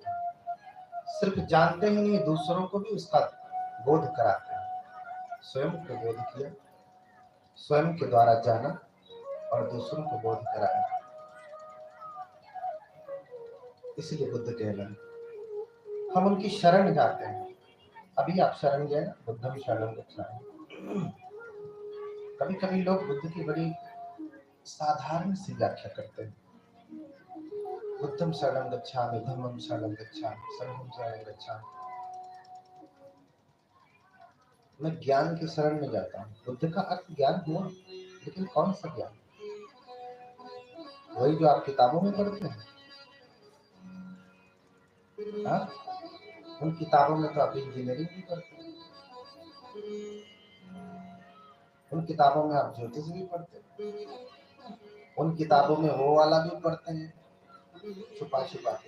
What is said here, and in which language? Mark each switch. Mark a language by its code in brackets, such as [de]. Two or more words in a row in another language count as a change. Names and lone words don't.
[hi] सिर्फ जानते ही नहीं, दूसरों को भी उसका बोध कराते हैं। स्वयं को बोध किया, स्वयं के द्वारा जाना और दूसरों को बोध कराया, इसलिए बुद्ध कहलाए। हम उनकी शरण जाते हैं। अभी आप शरण गए ना, [pi] बुद्धम शरणं गच्छामि। [hi] कभी कभी लोग बुद्ध की बड़ी साधारण सी व्याख्या करते हैं। [pi] बुद्धम शरणं गच्छामि, धम्मं शरणं गच्छामि, संघं शरणं गच्छामि। [hi] मैं ज्ञान की शरण में जाता हूँ। बुद्ध का अर्थ ज्ञान हुआ, लेकिन कौन सा ज्ञान? वही जो आप किताबों में पढ़ते हैं। हाँ, उन किताबों में तो आप इंजीनियरिंग भी पढ़ते हैं, उन किताबों में आप ज्योतिष भी पढ़ते हैं, उन किताबों में वो वाला भी पढ़ते हैं, छुपा छुपा के।